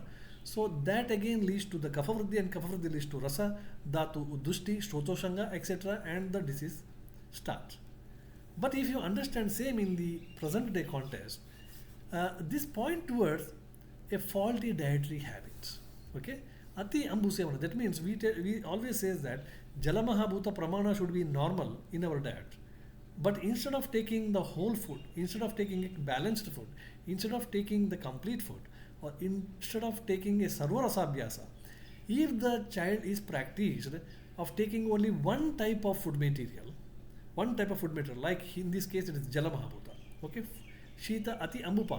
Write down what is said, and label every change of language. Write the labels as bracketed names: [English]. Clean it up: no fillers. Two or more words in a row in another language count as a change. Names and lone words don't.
[English] So that again leads to the [Sanskrit] कफ वृद्धि, [English] and [Sanskrit] कफ वृद्धि [English] leads to [Sanskrit] रस, धातु, दुष्टि, स्रोतोसङ्ग, [English] etc. and the disease starts. But if you understand same in the present day context, this point towards a faulty dietary habits. Okay? [Sanskrit] अति अम्बुसेवन, [English] that means we always say that [Sanskrit] जलमहा भूत प्रमाण [English] should be normal in our diet. But instead of taking the whole food, instead of taking a balanced food, instead of taking the complete food, or instead of taking a sarvarasabhyasa, if the child is practiced of taking only one type of food material, like in this case it is [Sanskrit] जल महाभूत, [English] okay, [Sanskrit] शीत अति अम्बुपान.